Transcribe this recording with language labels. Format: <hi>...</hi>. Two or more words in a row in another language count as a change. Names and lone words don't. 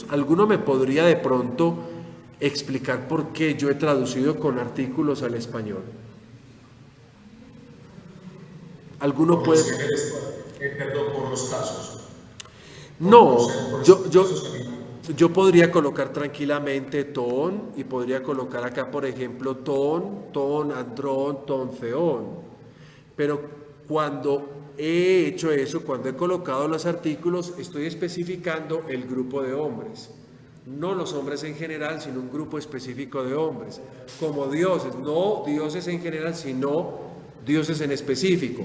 <es>¿Alguno me podría de pronto explicar por qué yo he traducido con artículos al español? ¿Alguno puede? Perdón, por los casos. No, yo podría colocar tranquilamente ton y podría colocar acá, por ejemplo,</es> <el>τῶν, ἀνδρῶν, τῶν, θεῶν.</el> <es>Pero cuando he hecho eso, cuando he colocado los artículos, estoy especificando el grupo de hombres. No los hombres en general, sino un grupo específico de hombres. Como dioses, no dioses en general, sino dioses en específico.</es>